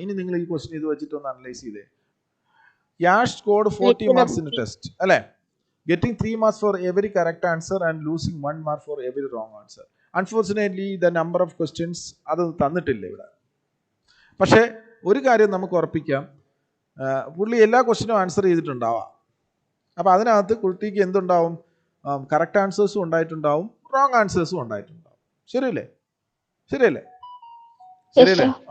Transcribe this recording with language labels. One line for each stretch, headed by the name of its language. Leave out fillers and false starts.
Malayalam: ഇനി നിങ്ങൾ ഈ ക്വസ്റ്റ്യൻ ഇത് വെച്ചിട്ട് ഒന്ന് അനലൈസ് ചെയ്തേ.
English: Yash scored 40 marks in the test, അല്ലേ? Getting 3 marks for every correct answer and losing 1 mark for every wrong answer. Unfortunately, the number of questions
Malayalam: അത് തന്നിട്ടില്ല ഇവിടെ. പക്ഷേ ഒരു കാര്യം നമുക്ക് ഉറപ്പിക്കാം, പുള്ളി എല്ലാ ക്വസ്റ്റ്യനും ആൻസർ ചെയ്തിട്ടുണ്ടാവാം. അപ്പൊ അതിനകത്ത് കുട്ടിക്ക് എന്തുണ്ടാവും? Correct ആൻസേഴ്സും ഉണ്ടായിട്ടുണ്ടാവും, wrong ആൻസേഴ്സും ഉണ്ടായിട്ടുണ്ടാവും. ശരിയല്ലേ? ശരിയല്ലേ? ശരിയല്ലേ?